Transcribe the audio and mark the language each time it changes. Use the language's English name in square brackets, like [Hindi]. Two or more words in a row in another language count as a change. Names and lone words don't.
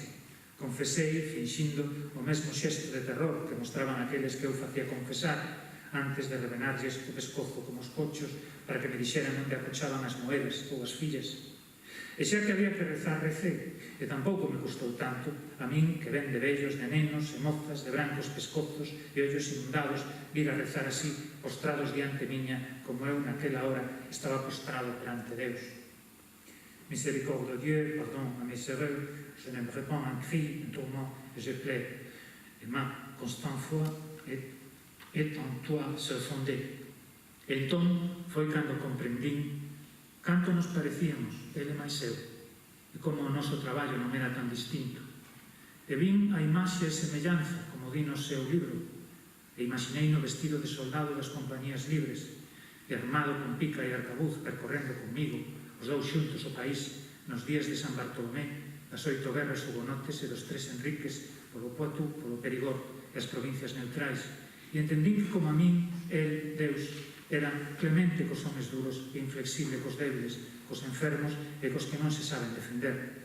[Galician] Confesei, finxindo o mesmo xesto de terror que mostraban aqueles que eu facía confesar antes de rebenarlles o pescozo como os cochos para que me dixeran onde acochaban as moedas ou as fillas. E xa que había que rezar, recei, e tampouco me custou tanto a min que ven de vellos, de nenos e mozas, de brancos pescozos e ollos inundados, vir a rezar así, postrados diante miña, como eu naquela hora estaba postrado perante Deus. [French] Miséricorde de Dieu, pardon à mes erreurs, je ne me répands un cri, un tourment, et je plaide. Et ma constante foi est en toi se fondé. [Galician] E entón foi cando comprendín canto nos parecíamos, ele máis eu, e como o noso traballo non era tan distinto. E vin a imaxe e semellanza, como di no seu libro, e imaginei no vestido de soldado das compañías libres, e armado con pica e arcabuz, percorrendo comigo os dous xuntos o país nos días de San Bartolomé, das 8 guerras hugonotes e dos 3 Enriques, polo Poitou, polo Perigord e as provincias neutrais, e entendín que como a min, el, Deus, era clemente cos homes duros e inflexible cos débiles, cos enfermos e cos que non se saben defender.